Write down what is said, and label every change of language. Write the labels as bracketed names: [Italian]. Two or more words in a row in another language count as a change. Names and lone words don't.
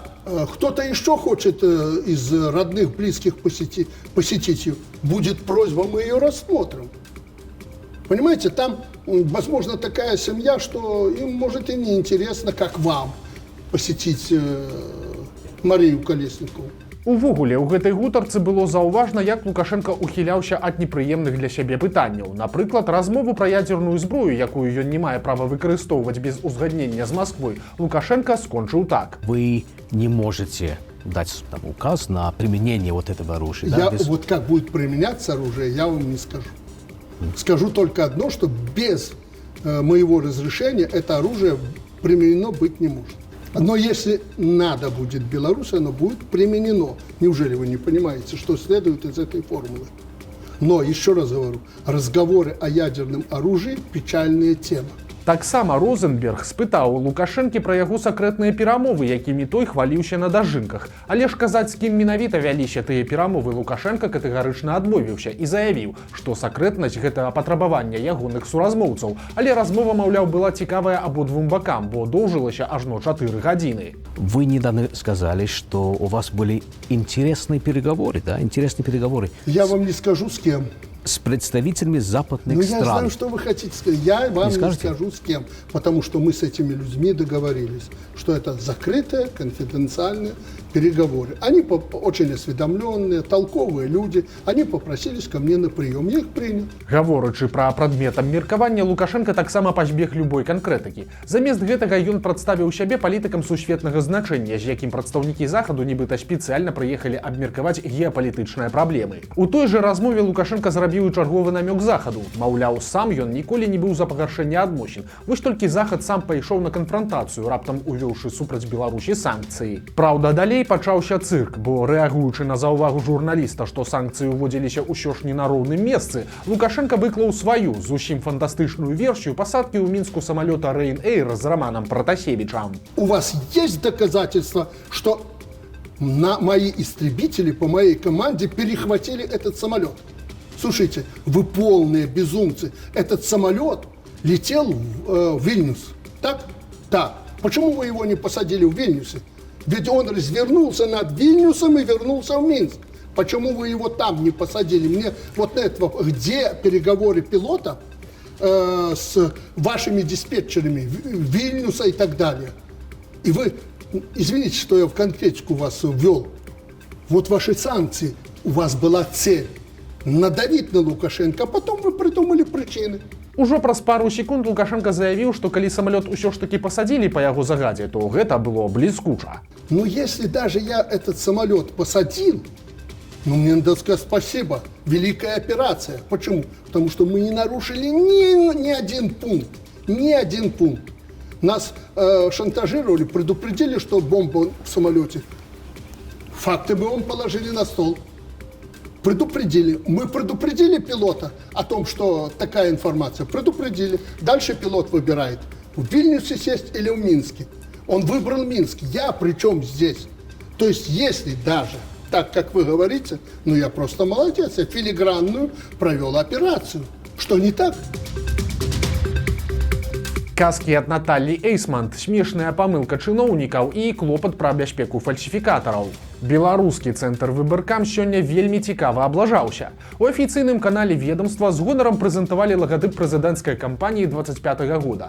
[Russian] Кто-то еще хочет из родных, близких посетить ее. Будет просьба, мы ее рассмотрим. Понимаете, там, возможно, такая семья, что им, может, и не интересно, как вам, посетить Марию Колесникову. [Belarusian] Увогуле, у гэтай гутарцы было заўважна, як Лукашенко ухіляўся ад непрыемных для сябе пытанняў. Напрыклад, размову пра ядзерную зброю, якую ён не мае права выкарыстоўваць без узгаднення з Масквой, Лукашенко скончыў так. [Russian] Вы не можете дать там указ на применение вот этого оружия. Да, без... Вот как будет применяться оружие, я вам не скажу. Скажу только одно, что без моего разрешения это оружие применено быть не может. Но если надо будет Беларуси, оно будет применено. Неужели вы не понимаете, что следует из этой формулы? Но, еще раз говорю, разговоры о ядерном оружии – печальная тема. [Belarusian] Таксама Розенберг спытаў у Лукашэнкі пра яго сакрэтныя перамовы, якімі той хваліўся на дажынках. Але ж казаць, з кім менавіта вяліся тыя перамовы, Лукашенко катэгарычна адмовіўся і заявіў, што сакрэтнасць – гэта патрабаванне ягоных суразмоўцаў. Але размова, маўляў, была цікавая абодвум бакам, бо доўжылася ажно 4 гадзіны. [Russian] Вы недавно сказали, что у вас были интересные переговоры, да? Интересные переговоры. Я вам не скажу, с кем. С представителями западных стран. Я знаю, что вы хотите сказать. Я вам не скажу с кем, потому что мы с этими людьми договорились, что это закрытые, конфиденциальные переговоры. Они очень осведомленные, толковые люди. Они попросились ко мне на прием. Я их принял. [Belarusian] Гаворачы пра прадметам меркавання, Лукашенко таксама пазбег любой канкрэтыкі. Замест гэтага ён прадставіў сябе палітыкам сусветнага значэння, з якім прадстаўнікі Захаду нібыта спецыяльна прыехалі абмеркаваць геапалітычныя праблемы. У той жа размове Лукашенко зрабіў чарговы намёк Захаду. Маўляў, сам ён ніколі не быў за пагаршэнне адносін. Вось толькі Захад сам пайшоў на канфрантацыю, раптам увёўшы супраць Беларусі санкцыі. Праўда, далей пачаўся цырк, бо рэагуючы на заўвагу журналіста, што санкцыі ўводзіліся ўсё ж не на роўным месцы, Лукашенко выклаў сваю, зусім фантастычную версію пасадкі ў Мінску самалёта Ryanair з Романом Пратасевічам. [Russian] У вас есть доказательства, что мои истребители по моей команде перехватили этот самолет? Слушайте, вы полные безумцы. Этот самолет летел в Вильнюс. Так? Так. Почему вы его не посадили в Вильнюсе? Ведь он развернулся над Вильнюсом и вернулся в Минск. Почему вы его там не посадили? Мне вот этого, где переговоры пилота с вашими диспетчерами Вильнюса и так далее? И вы, извините, что я в конкретику вас ввел. Вот ваши санкции. У вас была цель надавить на Лукашенко, а потом вы придумали причины. [Belarusian] Ужо праз пару секунд Лукашенко заявіў, што калі самалёт усё ж таки пасадзілі па яго загадзе, то гэта было бліскуча. [Russian] Но если даже я этот самолет посадил, ну, мне надо сказать спасибо. Великая операция. Почему? Потому что мы не нарушили ни один пункт. Ни один пункт. Нас шантажировали, предупредили, что бомба в самолете. Факты мы вам положили на стол. Предупредили. Мы предупредили пилота о том, что такая информация. Предупредили. Дальше пилот выбирает, в Вильнюсе сесть или в Минске. Он выбрал Минск. Я при чем здесь? То есть, если даже так, как вы говорите, ну я просто молодец, я филигранную провел операцию. Что не так? [Belarusian] Казкі ад Наталлі Эйсмант, смешная памылка чыноўнікаў і клопат пра бяспеку фальсіфікатараў. Беларускі цэнтр выбаркам сёння вельмі цікава аблажаўся. У афіцыйным канале ведомства з гонарам прэзентавалі лагатып прэзідэнцкай кампаніі 25 года.